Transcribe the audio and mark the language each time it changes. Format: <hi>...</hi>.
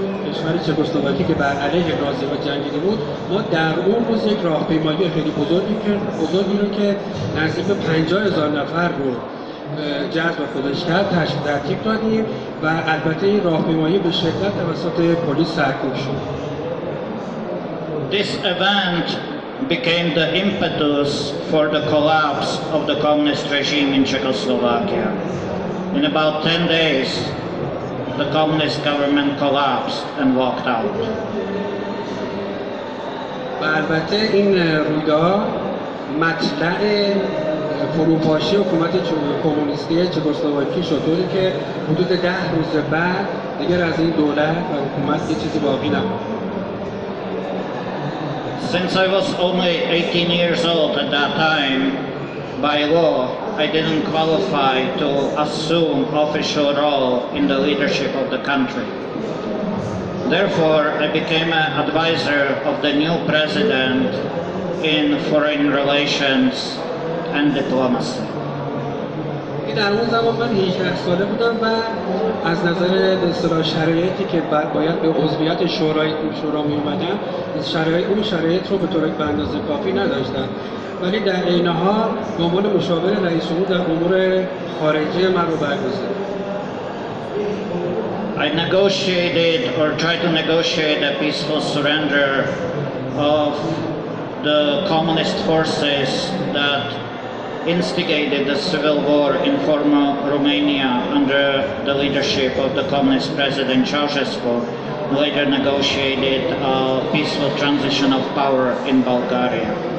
<fa>کشور چکسلواکی که بر علیه نازی‌ها جنگیده بود، ما در اون روز یک راهپیمایی خیلی بزرگی رو که نزدیک به 50,000 نفر رو جذب خودش کرد ترتیب دادیم و البته این راهپیمایی به شدت توسط پلیس سرکوب شد.</fa> <en>This event became the impetus for the collapse of the communist regime in Czechoslovakia. In about 10 days, the communist government collapsed and walked out.</en> <fa>و البته این رویداد مطلع فروپاشی حکومت کومونیستی چکسلواکی شد، طوری که حدود 10 روز بعد دیگر از این دولت و حکومت یه چیزی باقی نموند.</fa> <en>Since I was only 18 years old at that time, by law, I didn't qualify to assume official role in the leadership of the country. Therefore, I became an advisor of the new president in foreign relations and diplomacy.</en> <fa>در اون زمان من 18 ساله بودم و از نظر به اصطلاح شرایطی که باید به عضویت شورا می اومدم، شرایط رو به طور به اندازه کافی نداشتم، ولی در عین حال به عنوان مشاور رئیس جمهور در امور خارجی من رو برگزیدم.</fa> <en>I negotiated or tried to negotiate a peaceful surrender of the communist forces that instigated the civil war in former Romania under the leadership of the communist president Ceausescu, later negotiated a peaceful transition of power in Bulgaria.</en>